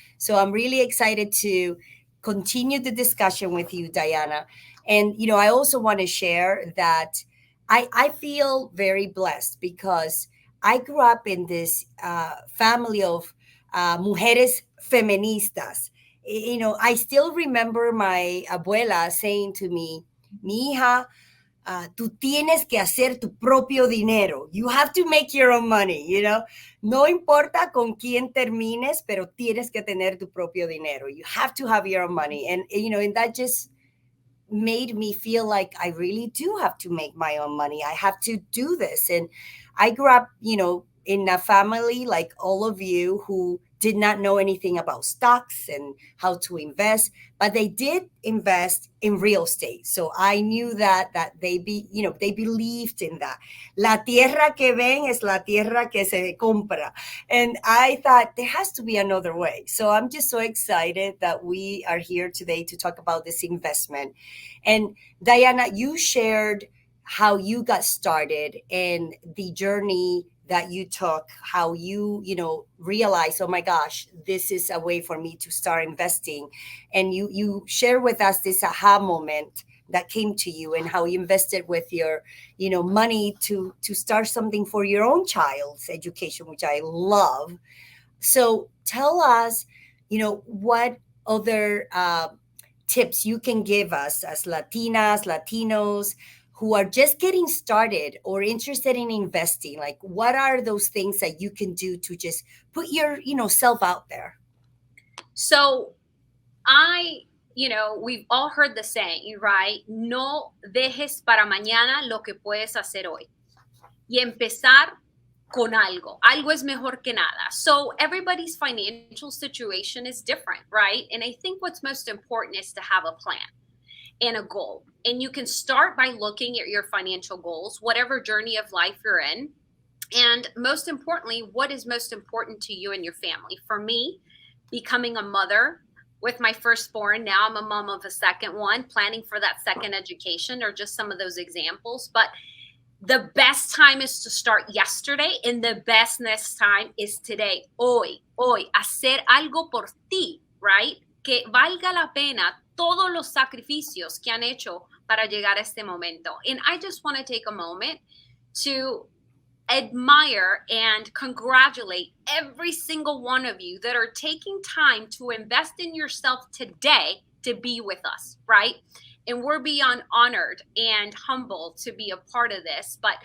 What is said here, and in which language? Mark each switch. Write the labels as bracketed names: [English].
[English] So I'm really excited to continue the discussion with you, Diana. And, I also want to share that I feel very blessed because I grew up in this family of [Spanish] mujeres feministas. [English] I still remember my abuela saying to me, [Spanish] mi hija, tú tienes que hacer tu propio dinero. [English] You have to make your own money, [Spanish] No importa con quién termines, pero tienes que tener tu propio dinero. [English] You have to have your own money. And, and that just made me feel like I really do have to make my own money. I have to do this. And I grew up, in a family like all of you who did not know anything about stocks and how to invest, but they did invest in real estate. So I knew that they believed in that. [Spanish] La tierra que ven es la tierra que se compra. [English] And I thought there has to be another way. So I'm just so excited that we are here today to talk about this investment. And Diana, you shared how you got started and the journey that you took, how you realized, oh my gosh, this is a way for me to start investing. And you share with us this aha moment that came to you and how you invested with your money to start something for your own child's education, which I love. So tell us, what other tips you can give us as Latinas, Latinos who are just getting started or interested in investing. Like, what are those things that you can do to just put your self out there? So we've all heard the saying, right? [Spanish] No dejes para mañana lo que puedes hacer hoy. Y empezar con algo. Algo es mejor que nada. [English] So everybody's financial situation is different, right? And I think what's most important is to have a plan and a goal. And you can start by looking at your financial goals, whatever journey of life you're in. And most importantly, what is most important to you and your family? For me, becoming a mother with my firstborn, now I'm a mom of a second one, planning for that second education, or just some of those examples. But the best time is to start yesterday, and the best next time is today. [Spanish] Hoy, hacer algo por ti, [English] right? [Spanish] Que valga la pena todos los sacrificios que han hecho para llegar a este momento. [English] And I just want to take a moment to admire and congratulate every single one of you that are taking time to invest in yourself today to be with us, right? And we're beyond honored and humbled to be a part of this.